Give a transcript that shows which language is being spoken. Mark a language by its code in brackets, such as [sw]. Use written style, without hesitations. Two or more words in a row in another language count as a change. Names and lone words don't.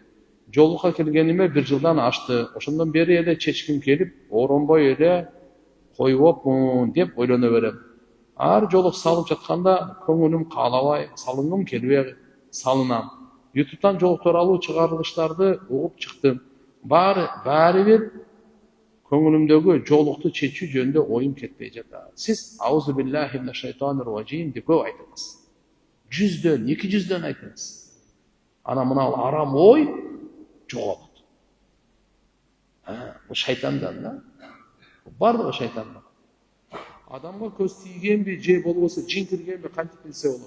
[ky] Жолукка келгениме 1 жылдан ашты. Ошондон бери эле чечким келип, оронбой эле койбопмун деп ойлоно берем. Ар жолук салып жатканда көңүлүм каалабай, салынгым келбей салынам. YouTube'дан жолук тууралуу чыгарылыштарды угуп чыктым. Баары бир көңүлүмдөгү жолукту чечүү жөнүндө оюм кетпей жатат. Сиз [ar] أعوذ بالله من الشيطان الرجيم [ky] деп көп айтыңыз. 100дөн, 200дөн айтыңыз. Ана мына арам ой жоголот. Бул шайтандан да. Бардыгы шайтандан. Адамга көз тийгенби, же болбосо жин киргенби кантип билсе болот?